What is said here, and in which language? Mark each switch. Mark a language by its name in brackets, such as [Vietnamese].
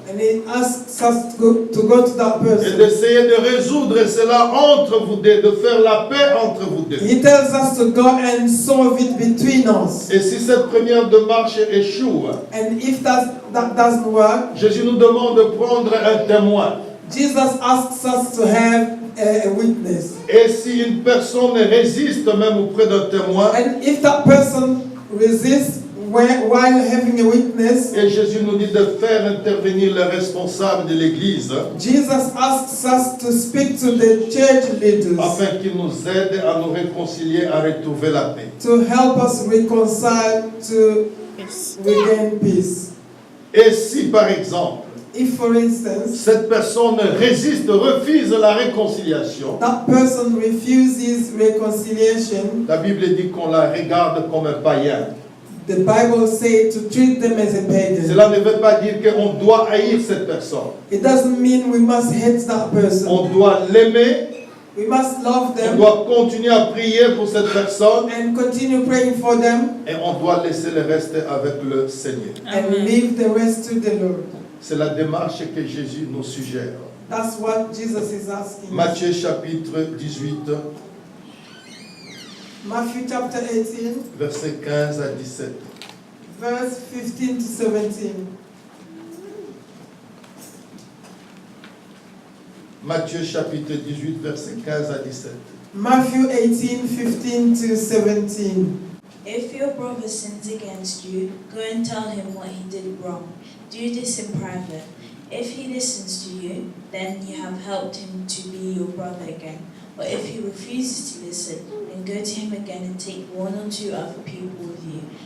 [English] And he asks us to go to that [French] et [English] person. [French] d'essayer de résoudre cela entre vous deux, de faire la paix entre vous deux. [English] He tells us to go and solve it between us. [French] Et si cette première démarche échoue, [English] And if that doesn't work, [French] Jésus nous demande de prendre un témoin. [English] Jesus asks us to have a witness. [French] Et si une personne résiste même auprès d'un témoin, [English] And if that person resists while having a witness, [French] Et Jésus nous dit de faire intervenir les responsables de l'Église [English] Jesus asks us to speak to the church leaders [French] afin qu'ils nous aident à nous réconcilier, à retrouver la paix. [English] to help us reconcile, to regain peace. [French] Et si par exemple, [English] If, for instance, [French] cette personne résiste, refuse la réconciliation, [English] that person refuses reconciliation, [French] la Bible dit qu'on la regarde comme un païen. [English] the Bible says to treat them as a pagan. [French] Cela ne veut pas dire qu'on doit haïr cette personne. [English] It doesn't mean we must hate that person. [French] On doit l'aimer, [English] We must love [French] on [English] them [French] doit continuer à prier pour cette personne [English] and continue praying for them [French] et on doit laisser le reste avec le Seigneur. [English] and leave the rest to the Lord. [French] C'est la démarche que Jésus nous suggère. [English] That's what Jesus is asking. [French] Matthieu chapitre 18, [English] Matthew chapter 18, [French] versets 15 à 17. [English] verse 15 to 17. [French] Matthieu chapitre 18, versets 15 à 17. [English] Matthew 18, 15 to 17. If your brother sins against you, go and tell him what he did wrong. Do this in private. If he listens to you, then you have helped him to be your brother again. But if he refuses to listen, then go to him again and take one or two other people with you.